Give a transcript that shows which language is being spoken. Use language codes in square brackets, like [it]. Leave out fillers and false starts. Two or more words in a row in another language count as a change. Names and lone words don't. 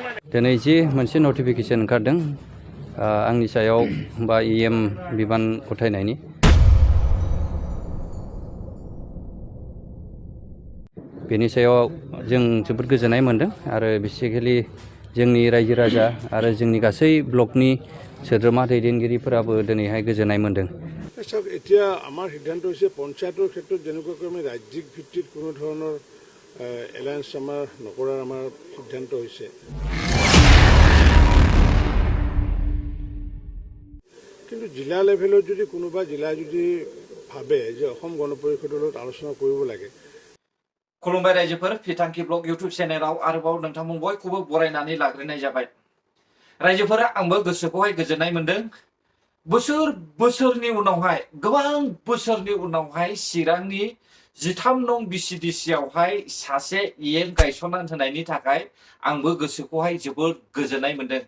[brx] दिनै जि मोनसे नटिफिकेसन ओंखारदों आंनि सायाव बा EM बिबान गथायनायनि बेनि सायाव जों जोबोद गोजोननाय मोनदों आरो बेसिकेलि जोंनि रायजो राजा आरो जोंनि गासै ब्लकनि सोद्रोमा दैदेनगिरिफोराबो दिनैहाय गोजोननाय मोनदों। [as] চাওক এতিয়া আমাৰ সিদ্ধান্ত হৈছে পঞ্চায়তৰ ক্ষেত্ৰত যেনেকুৱাকৈ আমি ৰাজ্যিক ভিত্তিত কোনো ধৰণৰ এলায়েন্স আমাৰ নকৰাৰ আমাৰ সিদ্ধান্ত হৈছে। কিন্তু জিলা লেভেলত যদি কোনোবা জিলা যদি ভাবে যে অসম গণ পৰিষদৰ লগত আলোচনা কৰিব লাগে। [brx] खुलुमबाय रायजोफोर फिथांखि ब्लग इउट्यूब चेनेलाव आरोबाव नोंथांमोन बयखौबो बरायनानै लाग्रोनाय जाबाय। रायजोफोरा आंबो गोसोखौहाय गोजोननाय मोनदों। बोसोरनि उनावहाय गोबां बोसोरनि उनावहाय चिरांनि 13 नं BCDC आवहाय सासे EM गायसननानै होनायनि थाखाय आंबो गोसोखौहाय जोबोद गोजोननाय मोनदों।